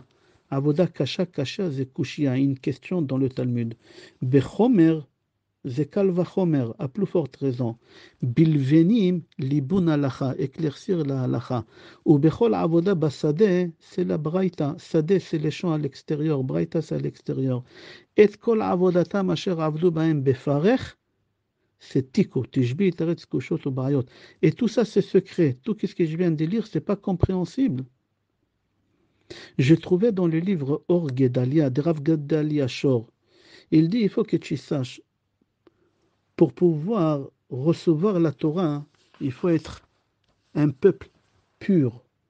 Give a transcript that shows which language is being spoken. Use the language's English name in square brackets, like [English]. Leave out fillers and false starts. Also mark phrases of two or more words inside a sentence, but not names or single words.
[Hebrew] עבודה קשה קשה זו קושיא. [French] Une question dans le Talmud. [Hebrew] בחומר זה קל וחומר, [French] à plus forte raison. [Hebrew] בלבנים ליבון הלכה, [French] éclaircir la halacha. [Hebrew] ובכל עבודה בשדה, [French] c'est la braïta. Sade, c'est les champs à l'extérieur. Braïta, c'est à l'extérieur. [Hebrew] ואת כל עבדתם אשר עבדו בהם בפרך. C'est תיקו תשבי תירוץ קושיות ובעיות. [French] Et tout ça, c'est secret. Tout ce que je viens de lire, c'est pas compréhensible. J'ai trouvé dans le livre Or Gedalia, de Rav Gedalia Shor. Il dit, il faut que tu saches, pour pouvoir recevoir la Torah, il faut être un peuple pur.